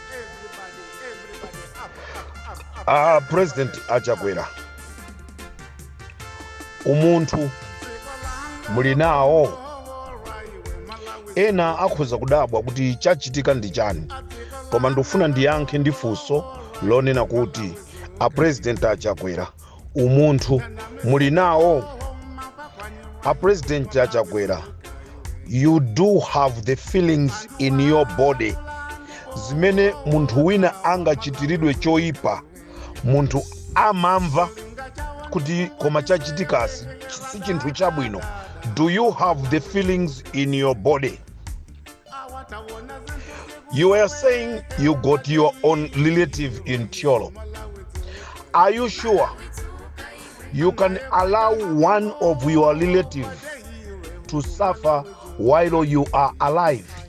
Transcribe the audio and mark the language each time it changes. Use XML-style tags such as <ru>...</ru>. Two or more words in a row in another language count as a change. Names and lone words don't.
<ny>President achakwera umunthu muli nawo. Ena akhoza kudabwa kuti chachitika ndi chani, koma ndofuna ndiyankhe ndi funso lonena kuti president achakwera umunthu muli nawo. President achakwera,</ny> <en>you do have the feelings in your body</en> <ny>zimene munthu wina angachitiridwe choyipa munthu amamva kuti koma chachitikasi si chinthu chabwino.</ny> <en>Do you have the feelings in your body? You were saying you got your own relative in Chigawo. Are you sure you can allow one of your relatives to suffer while you are alive?</en>